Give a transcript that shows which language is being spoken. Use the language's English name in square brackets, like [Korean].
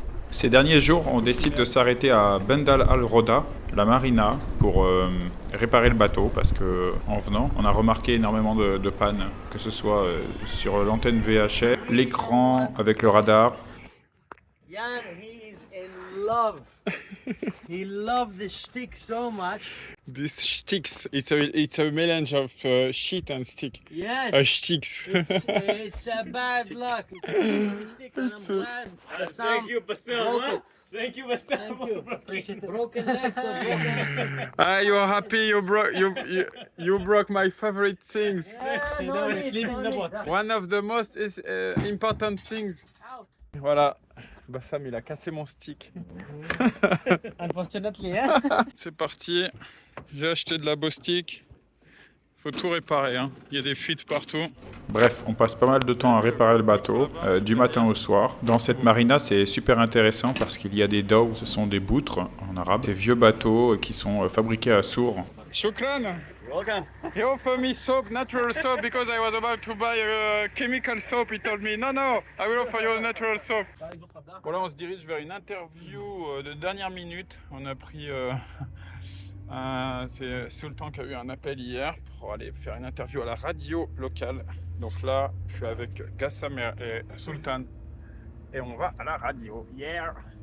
[French] Ces derniers jours, on décide de s'arrêter à Bendal Al Roda, la marina, pour réparer le bateau parce que en venant, on a remarqué énormément de pannes, que ce soit sur l'antenne VHF, l'écran avec le radar. [English] Jan, he's in love. He loved this stick so much. This sticks. It's a melange of shit and stick. Yes. Sticks. It's a bad luck. It's a stick and I'm glad. Thank you, Bassam. Huh? Thank you, Bassam. Thank you. Broken legs or broken. Ah, you are happy you broke my favorite things. Yeah, no need. One of the most important things. Out. [French] Voilà. Bassam, il a cassé mon stick. [English] Unfortunately, yeah. [French] C'est parti. J'ai acheté de la Bostik. Faut tout réparer, hein. Il y a des fuites partout. Bref, on passe pas mal de temps à réparer le bateau, du matin au soir. Dans cette marina, c'est super intéressant parce qu'il y a des dhows, ce sont des boutres en arabe. Ces vieux bateaux qui sont fabriqués à Sour. [Arabic] Shukran. [English] Welcome. He offered me soap, natural soap, because I was about to buy a chemical soap. He told me, no, I will offer you a natural soap. [French] Bon, là, on se dirige vers une interview de dernière minute. On a pris... c'est Sultan qui a eu un appel hier pour aller faire une interview à la radio locale. Donc là, je suis avec Gassam et Sultan. Et on va à la radio. Yeah.